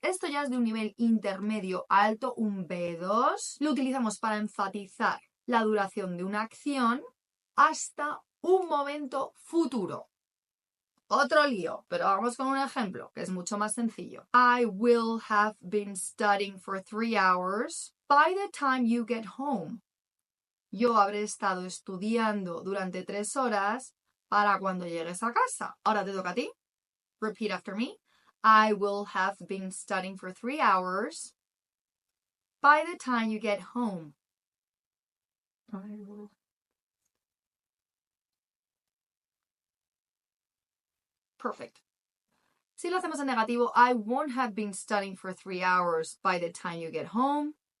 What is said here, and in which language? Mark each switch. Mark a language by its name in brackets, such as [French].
[Spanish] Esto ya es de un nivel intermedio alto, un B2. Lo utilizamos para enfatizar la duración de una acción hasta un momento futuro. Otro lío, pero vamos con un ejemplo que es mucho más sencillo. [English] I will have been studying for 3 hours by the time you get home. [Spanish] Yo habré estado estudiando durante 3 horas para cuando llegues a casa. Ahora te toca a ti. [English] Repeat after me. I will have been studying for 3 hours by the time you get home. Perfect. [Spanish] Si lo hacemos en negativo, [English] I won't have been studying for 3 hours by the time you get home.